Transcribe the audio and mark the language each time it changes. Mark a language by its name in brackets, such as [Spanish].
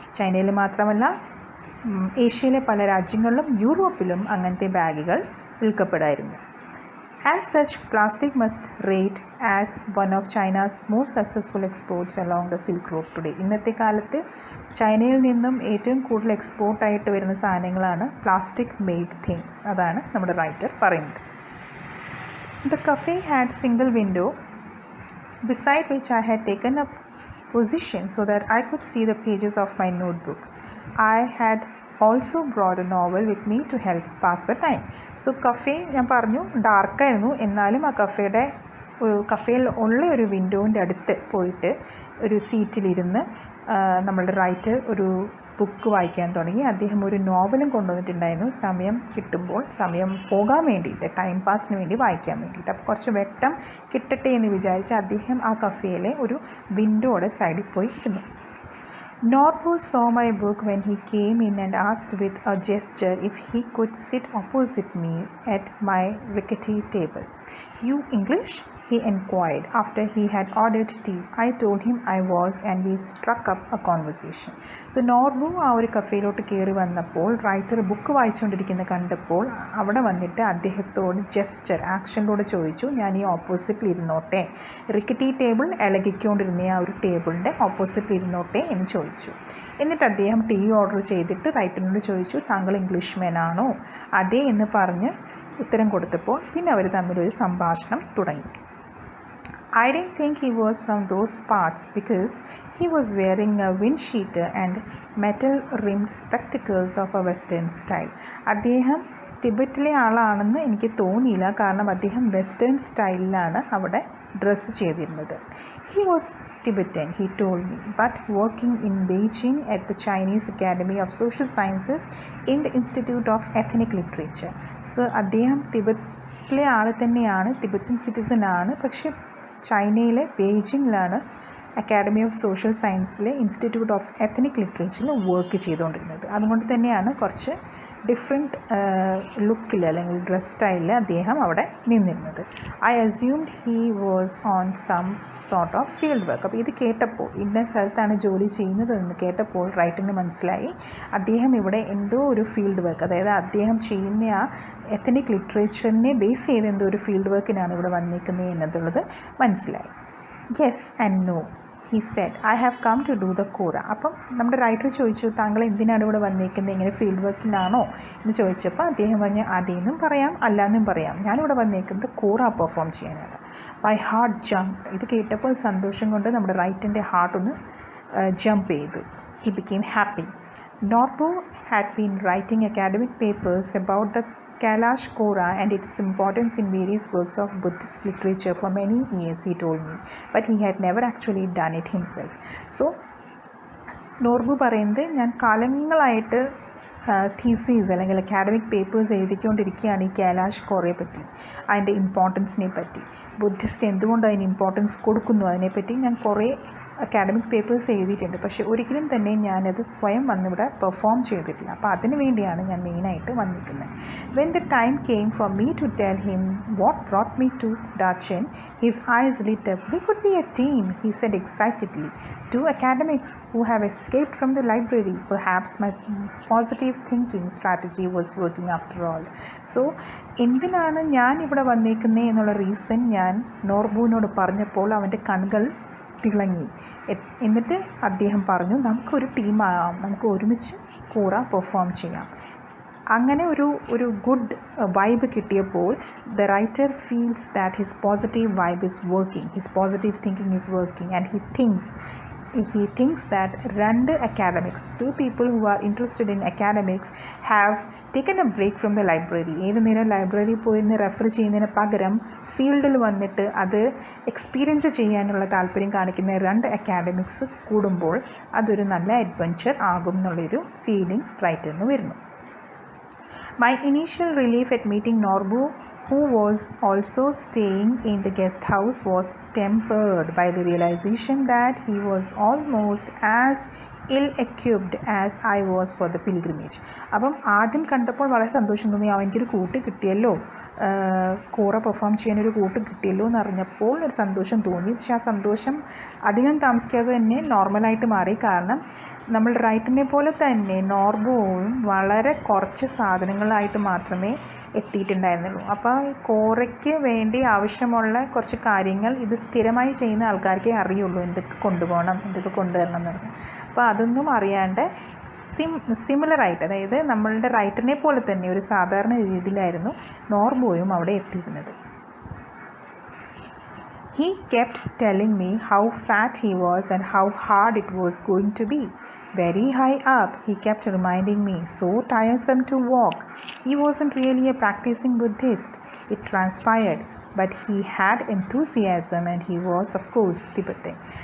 [Malayalam] ചൈനയിൽ മാത്രമല്ല, ഏഷ്യയിലെ പല രാജ്യങ്ങളിലും യൂറോപ്പിലും അങ്ങനത്തെ ബാഗുകൾ വിൽക്കപ്പെടായിരുന്നു. [English] As such, plastic must rate as one of China's most successful exports along the silk road today. [Malayalam] ഇന്നത്തെ കാലത്ത് ചൈനയിൽ നിന്നും ഏറ്റവും കൂടുതൽ എക്സ്പോർട്ടായിട്ട് വരുന്ന സാധനങ്ങളാണ് പ്ലാസ്റ്റിക് മെയ്ഡ് തിങ്സ്. അതാണ് നമ്മുടെ റൈറ്റർ പറയുന്നത്. [English] The cafe had single window beside which I had taken a position so that I could see the pages of my notebook. I had also brought a novel with me to help pass the time. [Malayalam] So cafe ഞാൻ പറഞ്ഞു ഡാർക്കായിരുന്നു, എന്നാലും ആ കഫേയിൽ ഉള്ള ഒരു വിൻഡോൻ്റെ അടുത്ത് പോയിട്ട് ഒരു സീറ്റിലിരുന്ന് നമ്മളുടെ റൈറ്റർ ഒരു ബുക്ക് വായിക്കാൻ തുടങ്ങി. അദ്ദേഹം ഒരു നോവലും കൊണ്ടുവന്നിട്ടുണ്ടായിരുന്നു, സമയം പോകാൻ വേണ്ടിയിട്ട്, ടൈം പാസിന് വേണ്ടി വായിക്കാൻ വേണ്ടിയിട്ട്. അപ്പോൾ കുറച്ച് വെട്ടം കിട്ടട്ടെ എന്ന് വിചാരിച്ച് അദ്ദേഹം ആ കഫേയിലെ ഒരു വിൻഡോയുടെ സൈഡിൽ പോയി ഇരുന്നു. [English] Norbu saw my book when he came in and asked with a gesture if he could sit opposite me at my rickety table. "You English?" he inquired after he had ordered tea. I told him I was and we struck up a conversation. [Malayalam] So Norbu ആ ഒരു കഫേയിലോട്ട് കയറി വന്നപ്പോൾ writer book വായിച്ചുകൊണ്ടിരിക്കുന്ന കണ്ടപ്പോൾ അവിടെ വന്നിട്ട് അദ്ദേഹത്തോട് ആക്ഷനിലൂടെ ചോദിച്ചു, ഞാൻ ഈ ഓപ്പോസിറ്റിൽ ഇരുന്നോട്ടെ, റിക്കറ്റി ടേബിൾ ഇളകിക്കൊണ്ടിരുന്ന ആ ഒരു ടേബിളിൻ്റെ ഓപ്പോസിറ്റിൽ ഇരുന്നോട്ടെ എന്ന് ചോദിച്ചു. എന്നിട്ട് അദ്ദേഹം ടീ ഓർഡർ ചെയ്തിട്ട് റൈറ്ററിനോട് ചോദിച്ചു, താങ്കൾ ഇംഗ്ലീഷ്മാൻ ആണോ? അതെ എന്ന് പറഞ്ഞ് ഉത്തരം കൊടുത്തപ്പോൾ പിന്നെ അവർ തമ്മിലൊരു സംഭാഷണം തുടങ്ങി. [English] I didn't think he was from those parts because he was wearing a windsheeter and metal-rimmed spectacles of a western style. [Malayalam] അദ്ദേഹം ടിബറ്റിലെ ആളാണെന്ന് എനിക്ക് തോന്നിയില്ല, കാരണം അദ്ദേഹം വെസ്റ്റേൺ സ്റ്റൈലിലാണ് അവിടെ ഡ്രസ്സ് ചെയ്തിരുന്നത്. [English] He was Tibetan, he told me, but working in Beijing at the Chinese Academy of Social Sciences in the Institute of Ethnic Literature. [Malayalam] So അദ്ദേഹം ടിബറ്റിലെ ആൾ തന്നെയാണ്, ടിബറ്റൻ സിറ്റിസൺ ആണ്, പക്ഷേ ചൈനയിലെ ബെയ്ജിങ്ങിലാണ് academy of social സയൻസിലെ institute of ethnic ലിറ്ററേച്ചറിൽ work ചെയ്തുകൊണ്ടിരുന്നത്. അതുകൊണ്ട് തന്നെയാണ് കുറച്ച് different ലുക്കിൽ അല്ലെങ്കിൽ ഡ്രസ് സ്റ്റൈലിൽ അദ്ദേഹം അവിടെ നിന്നിരുന്നത്. [English] I assumed he was on some sort of field work. [Malayalam] അപ്പോൾ ഇത് കേട്ടപ്പോൾ, ഇന്ന സ്ഥലത്താണ് ജോലി ചെയ്യുന്നതെന്ന് കേട്ടപ്പോൾ റൈറ്ററിന് മനസ്സിലായി അദ്ദേഹം ഇവിടെ എന്തോ ഒരു ഫീൽഡ് വർക്ക്, അതായത് അദ്ദേഹം ചെയ്യുന്ന ആ എത്നിക് ലിറ്ററേച്ചറിനെ ബേസ് ചെയ്ത് എന്തോ ഒരു ഫീൽഡ് വർക്കിനാണ് ഇവിടെ വന്നിരിക്കുന്നത് എന്നുള്ളത് മനസ്സിലായി. [English] Yes and no he said, I have come to do the kora. [Malayalam] അപ്പം നമ്മുടെ റൈറ്റർ ചോദിച്ചു, താങ്കൾ എന്തിനാണ് ഇവിടെ വന്നിരിക്കുന്നത്, ഇങ്ങനെ ഫീൽഡ് വർക്കിനാണോ എന്ന് ചോദിച്ചപ്പോൾ അദ്ദേഹം പറഞ്ഞു, അതേന്നും പറയാം അല്ലാന്നും പറയാം, ഞാനിവിടെ വന്നിരിക്കുന്നത് കോറ പെർഫോം ചെയ്യാനാണ്. [English] My heart jump. [Malayalam] ഇത് കേട്ടപ്പോൾ സന്തോഷം കൊണ്ട് നമ്മുടെ റൈറ്ററിൻ്റെ ഹാർട്ട് ഒന്ന് ജംപ് ചെയ്തു. [English] He became happy. Norbu had been writing academic papers about the Kailash Kora and its importance in various works of Buddhist literature for many years, he told me, but he had never actually done it himself. [Malayalam] So, Norbu പറയുന്നത്, ഞാൻ കാലങ്ങളായിട്ട് thesis അല്ലെങ്കിൽ academic papers എഴുതിക്കൊണ്ടിരിക്കുകയാണ് ഈ കൈലാഷ് കോറയെ പറ്റി, അതിൻ്റെ ഇമ്പോർട്ടൻസിനെ പറ്റി, Buddhist എന്തുകൊണ്ട് അതിന് ഇമ്പോർട്ടൻസ് കൊടുക്കുന്നു അതിനെപ്പറ്റി ഞാൻ കുറേ അക്കാഡമിക് പേപ്പേഴ്സ് എഴുതിയിട്ടുണ്ട്, പക്ഷേ ഒരിക്കലും തന്നെ ഞാനത് സ്വയം വന്നിവിടെ പെർഫോം ചെയ്തിട്ടില്ല. അപ്പോൾ അതിന് വേണ്ടിയാണ് ഞാൻ മെയിനായിട്ട് വന്നിരിക്കുന്നത്. [English] When the time came for me to tell him what brought me to Dachin, his eyes lit up. We could be a team, he said excitedly. Two academics who have escaped from the library. Perhaps my positive thinking strategy was working after all. [Malayalam] So എന്തിനാണ് ഞാൻ ഇവിടെ വന്നേക്കുന്നത് എന്നുള്ള reason ഞാൻ നോർബുവിനോട് പറഞ്ഞപ്പോൾ അവൻ്റെ കണ്ണുകൾ തിളങ്ങി. എന്നിട്ട് അദ്ദേഹം പറഞ്ഞു, നമുക്കൊരു ടീമാകാം, നമുക്ക് ഒരുമിച്ച് കൂറ പെർഫോം ചെയ്യാം. അങ്ങനെ ഒരു ഗുഡ് വൈബ് കിട്ടിയപ്പോൾ [English] The writer feels that his positive vibe is working, his positive thinking is working, and he thinks that രണ്ട് academics, two people who are interested in academics have taken a break from the library. [Malayalam] ഏത് നേരം library പോയി refer ചെയ്യുന്നതിന് പകരം ഫീൽഡിൽ വന്നിട്ട് അത് experience ചെയ്യാനുള്ള താല്പര്യം കാണിക്കുന്ന രണ്ട് അക്കാഡമിക്സ് കൂടുമ്പോൾ അതൊരു നല്ല അഡ്വഞ്ചർ ആകും എന്നുള്ളൊരു ഫീലിംഗ് റൈറ്ററിന് വരുന്നു. [English] My initial relief at meeting Norbu, who was also staying in the guest house, was tempered by the realization that he was almost as ill-equipped as I was for the pilgrimage. [Malayalam] അപ്പം ആദ്യം കണ്ടപ്പോൾ വളരെ സന്തോഷം തോന്നി, എനിക്കൊരു കൂട്ട് കിട്ടിയല്ലോ, കൂറ പെർഫോം ചെയ്യാനൊരു കൂട്ട് കിട്ടിയല്ലോ എന്നറിഞ്ഞപ്പോൾ ഒരു സന്തോഷം തോന്നി. പക്ഷെ ആ സന്തോഷം അധികം താമസിക്കാതെ തന്നെ നോർമലായിട്ട് മാറി. കാരണം നമ്മൾ റൈറ്ററിനെ പോലെ തന്നെ നോർബുവും വളരെ കുറച്ച് സാധനങ്ങളായിട്ട് മാത്രമേ എത്തിയിട്ടുണ്ടായിരുന്നുള്ളൂ. അപ്പോൾ കോറയ്ക്ക് വേണ്ടി ആവശ്യമുള്ള കുറച്ച് കാര്യങ്ങൾ ഇത് സ്ഥിരമായി ചെയ്യുന്ന ആൾക്കാർക്കേ അറിയുള്ളൂ, എന്തൊക്കെ കൊണ്ടുപോകണം, എന്തൊക്കെ കൊണ്ടുവരണം എന്നുള്ളത്. അപ്പോൾ അതൊന്നും അറിയാണ്ട് സിമിലറായിട്ട്, അതായത് നമ്മളുടെ റൈറ്ററിനെ പോലെ തന്നെ ഒരു സാധാരണ രീതിയിലായിരുന്നു നോർബുവും അവിടെ എത്തിയിരുന്നത്. [English] He kept telling me how fat he was and how hard it was going to be. Very high up, he kept reminding me, so tiresome to walk. He wasn't really a practicing Buddhist, it transpired, but he had enthusiasm and he was of course Tibetan.